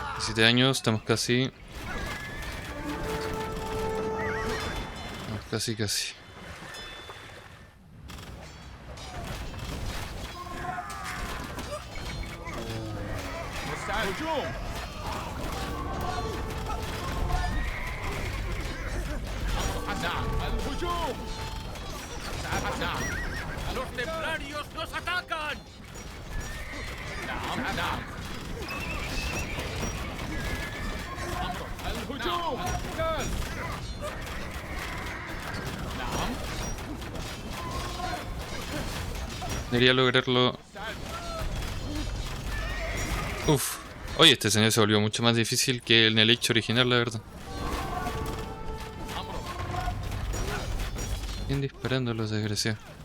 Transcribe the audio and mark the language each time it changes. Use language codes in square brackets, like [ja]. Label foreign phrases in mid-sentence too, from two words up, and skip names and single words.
[es] 17 años, estamos casi. Casi. [ar] مستعد هجوم نعم الهجوم نعم [es] ¡Los templarios nos atacan! [ar] نعم الهجوم القتال نعم [es] Debería lograrlo. Uf. Oye, este escenario se volvió mucho más difícil que en el Age original, la verdad. Siguen disparando los desgraciados.